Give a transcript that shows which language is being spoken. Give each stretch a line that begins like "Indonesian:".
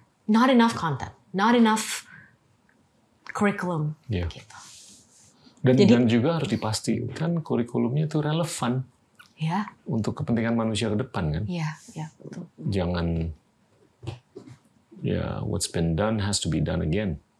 English: not enough content, not enough curriculum Yeah.
Indonesian: gitu. Dan juga harus dipastikan kurikulumnya itu relevan Ya, untuk kepentingan manusia ke depan kan. ya, betul. Jangan
English: what's been done has to be done again.